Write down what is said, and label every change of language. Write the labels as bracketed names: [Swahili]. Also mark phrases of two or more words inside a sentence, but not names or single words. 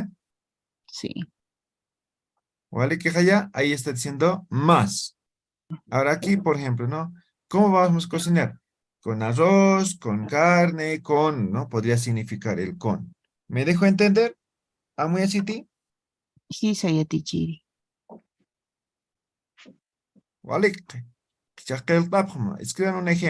[Spanish] Sí. ¿Vale? Que allá, ahí está diciendo más. Ahora aquí, por ejemplo, ¿no? ¿Cómo vamos a cocinar? Con arroz, con carne, con, ¿no? Podría significar el con. ¿Me dejo entender? [Aymara] ¿Amu yasiti? Hisa yatichiri. [Spanish] ¿Vale? Escriban un ejemplo.